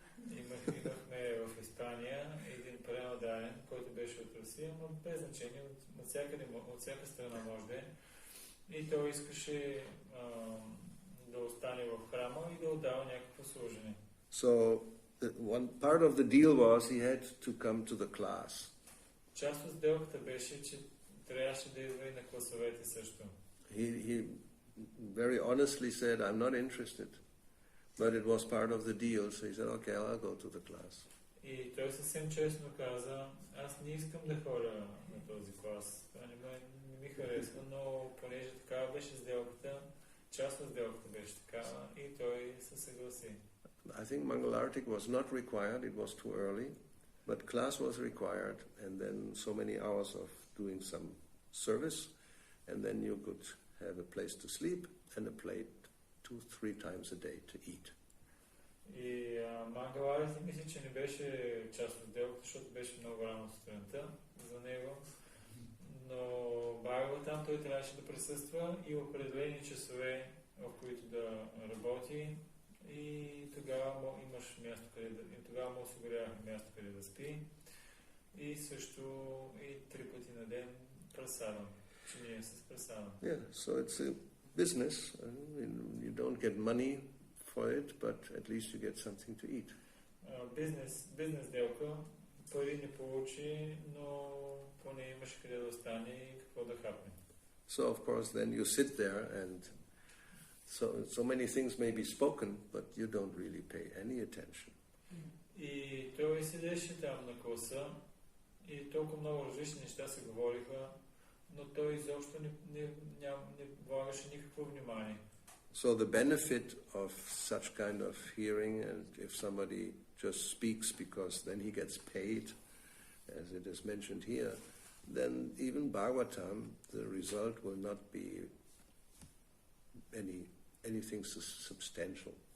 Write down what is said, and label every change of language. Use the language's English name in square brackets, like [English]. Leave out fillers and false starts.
[Bulgarian] Имахме в Испания един преводаен, който беше от Русия, но без значение, от всяка страна може да е. И той искаше да остане в храма и да отдава някакво служение. [English] So one part of the deal was he had to come to the class. [Bulgarian] Част от сделката беше, че трябваше да идва и на класовете също. [English] He very honestly said, I'm not interested. But it was part of the deal, so he said, okay, I'll go to the class. [Bulgarian] И той съвсем честно каза, аз не искам да ходя на този клас. Това не ми харесва, но понеже такава беше сделката, част от сделката беше такава и той се съгласи. [English] I think Mangalartik was not required, it was too early, but class was required, and then so many hours of doing some service, and then you could have a place to sleep and a plate 2-3 times a day to eat. [Bulgarian] И Мангаларик мисля, че не беше част от делото, защото беше много рано сутринта за него, Но Бхагаватам той трябваше да присъства и определени часове, в които да работи, и тогава имаш място, тогава му осигурявах място, къде да спи. И също и 3 пъти на ден прасадам. Чиния с прасадам. [English] Yeah, so it's a business. You don't get money for it, but at least you get something to eat. [Bulgarian] Бизнес делка. Пари не получи, но поне имаш къде да остане и какво да хапне. [English] So of course then you sit there and so many things may be spoken, but you don't really pay any attention. [Bulgarian] И той седеше там на класа и толкова много различни неща се говориха, но той изобщо не влагаше никакво внимание. [English] So the benefit of such kind of hearing, and if somebody just speaks because then he gets paid, as it is mentioned here, then even Bhagavatam, the result will not be anything substantial.